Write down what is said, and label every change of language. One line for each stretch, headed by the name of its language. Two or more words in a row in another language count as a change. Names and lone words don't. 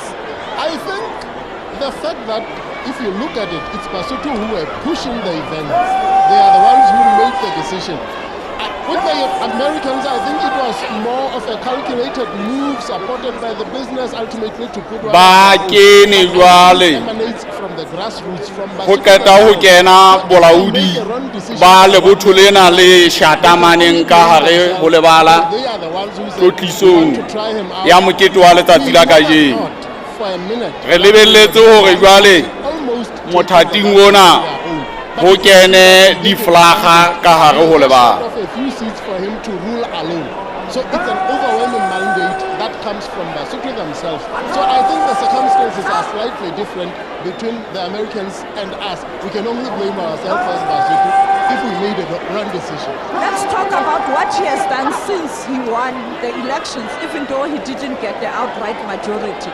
English: I think the fact that if you look at it, it's Lesotho who are pushing the event. They are the ones who make the decision. With the Americans, I think it was more of a calculated move supported by the business ultimately to put
Southern Sotho: ba kene jwale
English: emanates from the grassroots, from
Southern Sotho: go qeta ho kena bolaodi ba Lebotho lena le shatamaneng ka hare ho lebala
English: they are the ones who said,
Southern Sotho: tlotlisong
English: "We want to try him out."
Southern Sotho: ya mokete wa letsatsi la kajeno
English: Not for a minute.
Southern Sotho: re lebelletse hore jwale
English: Almost
Southern Sotho: mothating ona ho kene diflaga ka hare ho lebala
English: of a few seats for him to rule alone. So it's an overwhelming mandate that comes from Basotho themselves. So I think the circumstances are slightly different between the Americans and us. We can only blame ourselves as Basotho if we made a wrong decision. Let's talk about what he has done since he won the elections, even though he didn't get the outright majority.